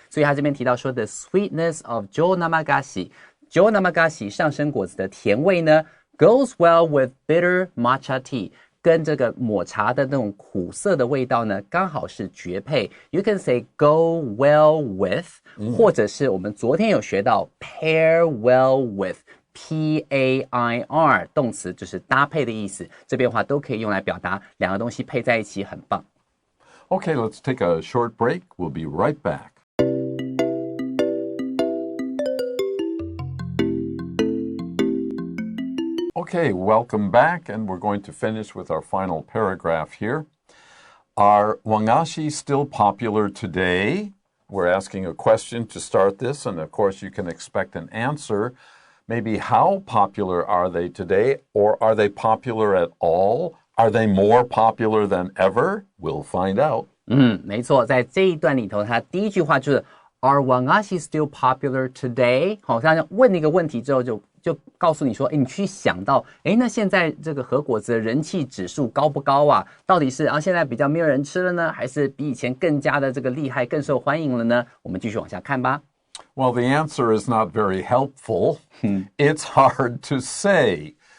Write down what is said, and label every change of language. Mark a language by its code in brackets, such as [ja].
[zh] 所以他这边提到说 [en] the sweetness of jo namagashi [zh] 上升果子的甜味呢 [en] goes well with bitter matcha tea， [zh] 跟这个抹茶的那种苦涩的味道呢刚好是绝配。 [en] You can say go well with， [zh] 或者是我们昨天有学到 [en] pair well with， [zh] P-A-I-R 动词就是搭配的意思，这边的话都可以用来表达两个东西配在一起很棒。 [en] Okay, let's take a short break. We'll be right back. Okay, welcome back, and we're going to finish with our final paragraph here. Are Wagashi still popular today? We're asking a question to start this, and of course you can expect an answer. Maybe how popular are they today, or are they popular at all? Are they more popular than ever? We'll find out. [zh] 没错，在这一段里头，它第一句话就是 [en] Are Wagashi still popular today？ [zh] 好，他问你一个问题之后就告诉你说，你去想到，那现在这个和果子的人气指数高不高啊？到底是现在比较没有人吃了呢，还是比以前更加的这个厉害，更受欢迎了呢？我们继续往下看吧。 [en] Well, the answer is not very helpful. It's hard to say.